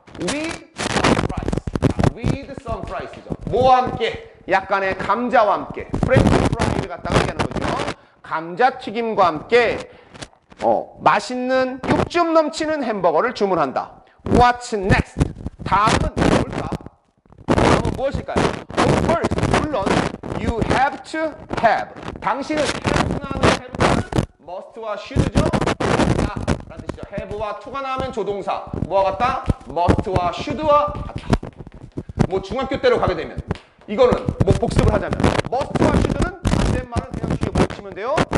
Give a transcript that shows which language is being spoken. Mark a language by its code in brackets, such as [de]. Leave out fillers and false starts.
[en] with some fries. with some fries죠. [ko] 뭐와 함께? 약간의 감자와 함께. 프렌치 프라이를 갖다가 얘기하는 거죠. 감자튀김과 함께 맛있는 육즙 넘치는 햄버거를 주문한다. [en] What's next? [ko] 다음은 뭘까? 다음은 무엇일까요? [en] Of course, [ko] 물론 [en] you have to have. [ko] 당신은 have 나오는 have는 must와 should죠? 자, 라는 뜻이죠. have와 to가 나오면 조동사. 뭐와 같다? must와 should와 같다. 뭐 중학교 때로 가게 되면 이거는 뭐 복습을 하자면 must와 should는 반대말은 그냥 뒤에 뭐 붙이면 돼요?